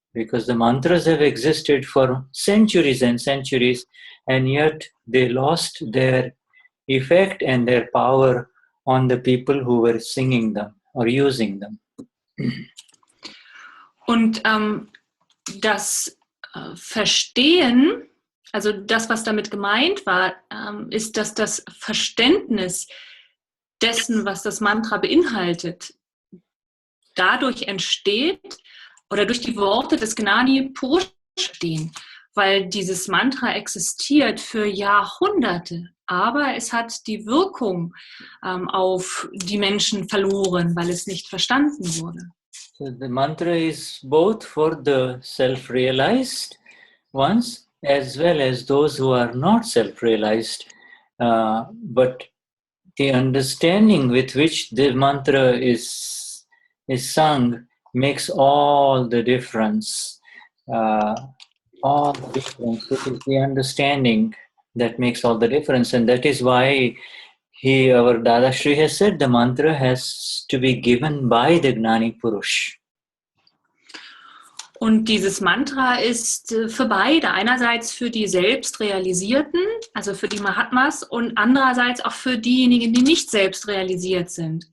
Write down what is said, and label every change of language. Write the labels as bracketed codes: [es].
[en] Because the mantras have existed for centuries and centuries, and yet they lost their effect and their power on the people who were singing them or using them. [de] Und das Verstehen, also das, was damit gemeint war, ist, dass das Verständnis dessen, was das Mantra beinhaltet, dadurch entsteht oder durch die Worte des Gnani Purush stehen, weil dieses Mantra existiert für Jahrhunderte, aber es hat die Wirkung auf die Menschen verloren, weil es nicht verstanden wurde. [en] So the mantra is both for the self-realized ones as well as those who are not self-realized, but the understanding with which the mantra is sung makes all the difference. All the difference. It is the understanding that makes all the difference, and that is why our Dadashri has said the mantra has to be given by the Gnani Purush. [de] Und dieses Mantra ist für beide, einerseits für die Selbstrealisierten, also für die Mahatmas, und andererseits auch für diejenigen, die nicht selbstrealisiert sind.